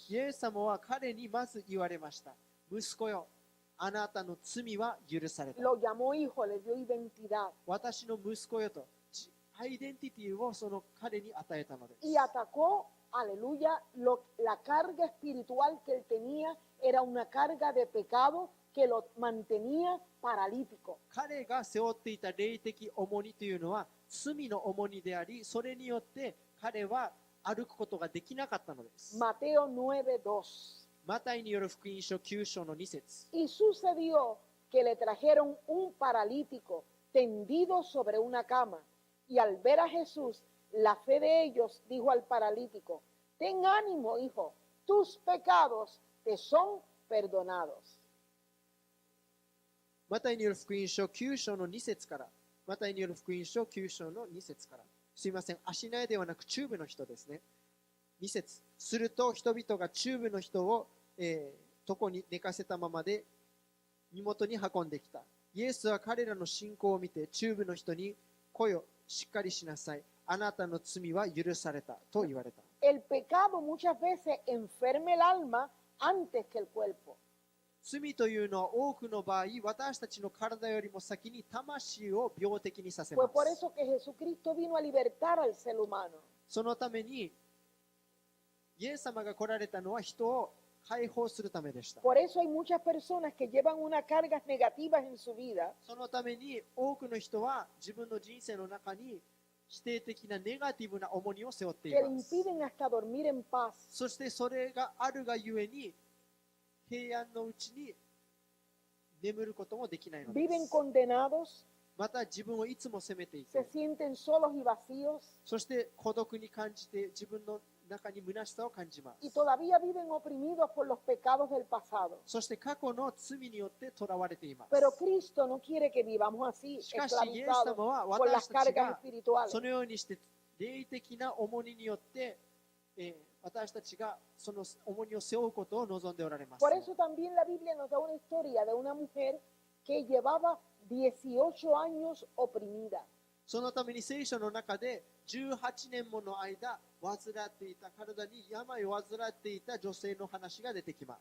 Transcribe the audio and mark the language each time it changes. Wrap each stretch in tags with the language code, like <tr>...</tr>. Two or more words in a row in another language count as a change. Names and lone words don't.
<ja>イエス様は彼にまず言われました。息子よ、あなたの罪は許された。</ja> <es>Lo llamó hijo, le dio identidad</es> <ja>私の息子よと、アイデンティティをその彼に与えたのです。</ja> <es>y atacó, aleluya, la carga espiritual que él tenía era una carga de pecado que lo mantenía paralítico.</es> <ja>彼が背負っていた霊的重荷というのは罪の重荷であり、それによって彼は歩くことができなかったのです。</ja> <es>Mateo 9:2.</es> <ja>マタイによる福音書9章の2節。</ja> <es>Y sucedió que le trajeron un paralítico tendido sobre una cama. Y al ver a Jesús, la fe de ellos dijo al paralítico, ten ánimo, hijo, tus pecados te son perdonados.</es> <ja>マタイによる福音書9章の2節から、マタイによる福音書9章の2節から、すいません、足苗ではなく中部の人ですね。2節。すると人々が中部の人を、床に寝かせたままで身元に運んできた。イエスは彼らの信仰を見て中部の人に、来よ、しっかりしなさい。あなたの罪は許されたと言われた。</ja> <es>El pecado muchas veces enferma el alma antes que el cuerpo.</es> <ja>罪というのは多くの場合、私たちの体よりも先に魂を病的にさせま</ja> <es>Fue por</es> <ja>す。</ja> <es>eso que Jesucristo vino a libertar al ser humano.</es> <ja>そのために、イエス様が来られたのは人を解放するためでした。</ja> <es>Por eso hay muchas personas que llevan unas cargas negativas en su vida</es> <ja>そのために多くの人は自分の人生の中に否定的なネガティブな重荷を背負ってい</ja> <es>que le</es> <ja>ます。</ja> <es>impiden hasta dormir en paz.</es> <ja>そしてそれがあるがゆえに平安のうちに眠ることもできないので</ja> <es>Viven</es> <ja>す。</ja> <es>condenados,</es> <ja>また自分をいつも責めてい</ja> <es>se</es> <ja>て、</ja> <es>sienten solos y vacíos</es> <ja>そして孤独に感じて自分の中に虚しさを感じま</ja> <es>y</es> <ja>す。</ja> <es>todavía viven oprimidos por los pecados del pasado.</es> <ja>そして過去の罪によって囚われています。</ja> <es>Pero Cristo no quiere que vivamos así,</es> <ja>しかしイエス</ja> <es>esclavizados</es> <ja>様は</ja> <es>por las</es> <ja>私たち</ja> <es>cargas</es> <ja>が</ja> <es>espirituales.</es> <ja>そのようにして霊的な重荷によって、私たちがその重荷を背負うことを望んでおられます。</ja> <es>Por eso también la Biblia nos da una historia de una mujer que llevaba 18 años oprimida.</es> <ja>そのために聖書の中で18年もの間患っていた、体に病を患っていた女性の話が出てきま</ja>